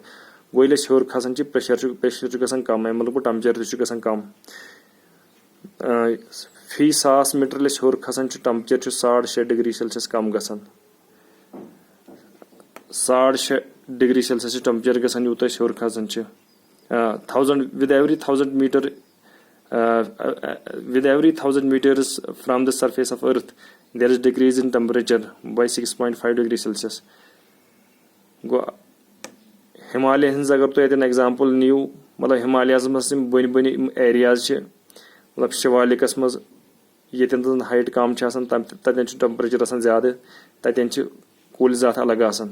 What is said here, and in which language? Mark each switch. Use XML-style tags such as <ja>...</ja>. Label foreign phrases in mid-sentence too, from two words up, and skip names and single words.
<ks>گوٚو ییٚلہِ أسۍ ہیوٚر کھسان چھِ پریشر چھُ گژھان کم, امیُک مطلب گوٚو ٹمپریچر تہِ چھُ گژھان کم. فی 1000 میٖٹر ییٚلہِ أسۍ ہیوٚر کھسان چھِ ٹمپریچر چھُ 6.5</ks> <en>degree Celsius</en> <ks>کم گژھان. 6.5</ks> <en>degree Celsius</en> <ks>چھُ ٹمپریچر گژھان یوٗتاہ أسۍ ہیوٚر کھسان چھِ.</ks> <en>With every 1000 meters from the surface of earth there is decrease in temperature by 6.5 degree Celsius.</en> <ks>گوٚو ہمالیہ ہٕنٛز اگر تُہۍ اتٮ۪ن ایگزامپل نِیو, مطلب ہمالیاہس منٛز یِم بٔنۍ بٔنۍ یِم ایریاز چھِ, مطلب شِوالِکس منٛز ییٚتٮ۪ن زن ہایٹ کم چھِ آسان تتٮ۪ن چھُ ٹمپریچر آسان زیادٕ, تتٮ۪ن چھِ کُلۍ زاتھ الگ آسان.</ks>